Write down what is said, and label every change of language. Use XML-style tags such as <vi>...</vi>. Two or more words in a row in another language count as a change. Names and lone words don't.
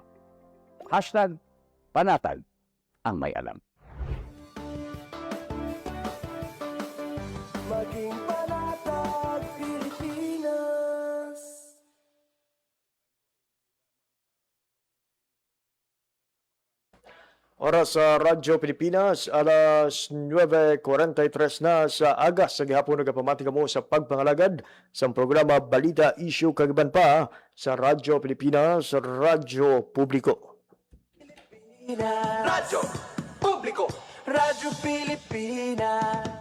<tl>#panatag ang may alam. Maging panatag Pilipinas.</tl> <hil>Oras sa Radyo Pilipinas, alas 9:43 na sa aga sa gihapon nagapamati mo sa pagpangalagad sa programa Balita, Issue kag iban pa sa Radyo Pilipinas, Radyo Publiko. Radyo Publiko, Radyo Pilipinas.</hil>